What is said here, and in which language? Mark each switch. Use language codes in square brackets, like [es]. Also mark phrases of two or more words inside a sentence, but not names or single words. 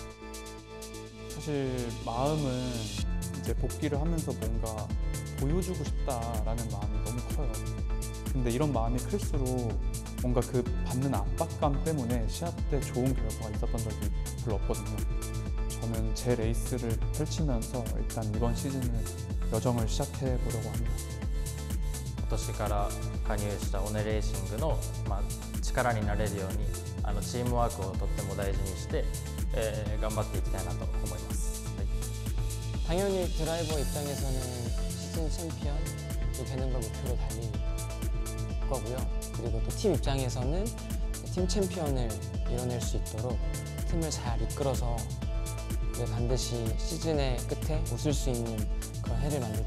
[ko] 사실 마음은 이제 복귀를 하면서 뭔가 보여주고 싶다라는 마음이 너무 커요. 근데 이런 마음이 클수록 뭔가 그 받는 압박감 때문에 시합 때 좋은 결과가 있었던 적이 별로 없거든요. 저는 제 레이스를 펼치면서 일단 이번 시즌을 여정을 시작해 보려고 합니다. [ja] 今年から加入したオネレーシングの、力になれるようにチームワークをとっても大事にして、頑張っていきたいなと思います、はい、 [ko] 당연히 드라이버 입장에서는 시즌 챔피언이 되는 걸 목표로 달릴 거고요. 그리고 또 팀 입장에서는 팀 챔피언을 이뤄낼 수 있도록 팀을 잘 이끌어서 반드시 시즌의 끝에 웃을 수 있는 그런 해를 만들도록 하겠습니다.